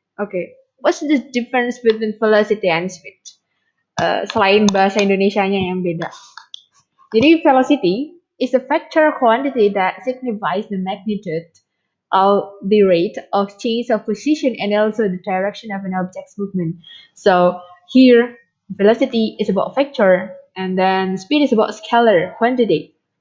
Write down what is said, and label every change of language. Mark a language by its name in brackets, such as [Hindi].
[English] Okay, what's the difference between velocity and speed? [Indonesian] Selain bahasa Indonesianya yang beda. [English] Jadi velocity is a vector quantity that signifies the magnitude of the rate of change of position and also the direction of an object's movement. So here, velocity is about vector, and then speed is about scalar quantity.